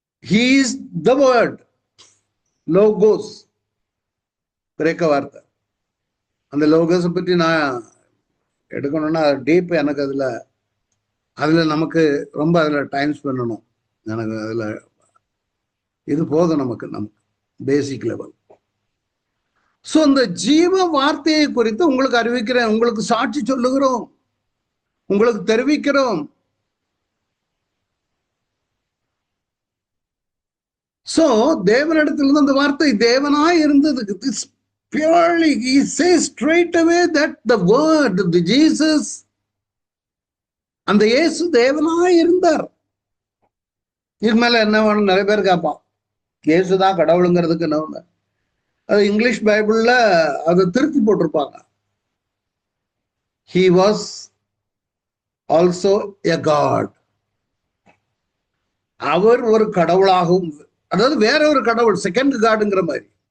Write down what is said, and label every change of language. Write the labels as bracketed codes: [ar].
[en] He is the word, logos, [ta] கிரேக்க வார்த்தை. அந்த லோகோஸை பற்றி நான் எடுக்கணும்னா டீப், எனக்கு அதுல நமக்கு ரொம்ப டைம் ஸ்பெண்ட் பண்ணணும். எனக்கு அதுல இது போதும் நமக்கு பேசிக் லெவல். சோ இந்த ஜீவ வார்த்தையை குறித்து உங்களுக்கு அறிவிக்கிறேன், உங்களுக்கு சாட்சி சொல்லுகிறோம், உங்களுக்கு தெரிவிக்கிறோம். சோ தேவனிடத்திலிருந்து அந்த வார்த்தை தேவனாய் இருந்தது. [en] Purely, he says straight away that the word, the Jesus, [ta] அந்த இயேசு தேவனாய் இருந்தார். இதுக்கு மேல என்ன வேணும்? நிறைய பேர் கேட்பான், இயேசுதான் கடவுளுங்கிறதுக்கு என்ன ஒண்ணு? அது இங்கிலீஷ் பைபிள்ல அதை திருத்தி போட்டிருப்பாங்க. [en] He was also a God. [ta] அவர் ஒரு கடவுளாகவும், அதாவது வேற ஒரு கடவுள், செகண்ட் காடுங்கிற மாதிரி.